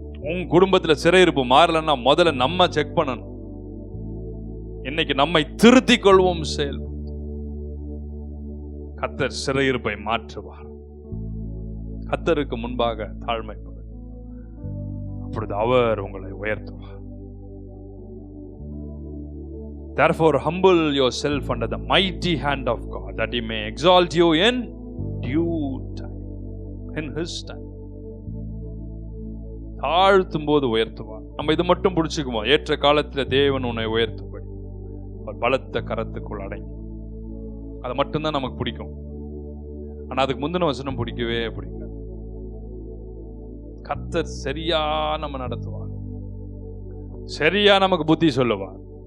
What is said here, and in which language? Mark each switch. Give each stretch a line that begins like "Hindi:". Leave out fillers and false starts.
Tamil: உன் குடும்பத்துல சிறையிருப்பு மாறலன்னா முதல்ல நம்ம செக் பண்ணணும். இன்னைக்கு நம்மை திருத்திக் கொள்வோம். செயல் கர்த்தர் சிறையிருப்பை மாற்றுவார். கர்த்தருக்கு முன்பாக தாழ்மைப்படும், அப்பொழுது அவர் உங்களை உயர்த்துவார்.
English: Therefore, humble yourself under the mighty hand of God, that He may exalt you in due time, in His time.
Tamil: தாழ்த்தும் போது உயர்த்துவார். நம்ம இது மட்டும் பிடிச்சுக்குவோம். ஏற்ற காலத்தில் தேவன் உன்னை உயர்த்தும்படி அவர் பலத்த கரத்துக்குள் அடங்கி, அதை மட்டும்தான் நமக்கு பிடிக்கும். ஆனா அதுக்கு முந்தின வசனம் பிடிக்கவே பிடிக்காது. கர்த்தர் சரியா நம்ம நடத்துவார், சரியா நமக்கு புத்தி சொல்லுவார்.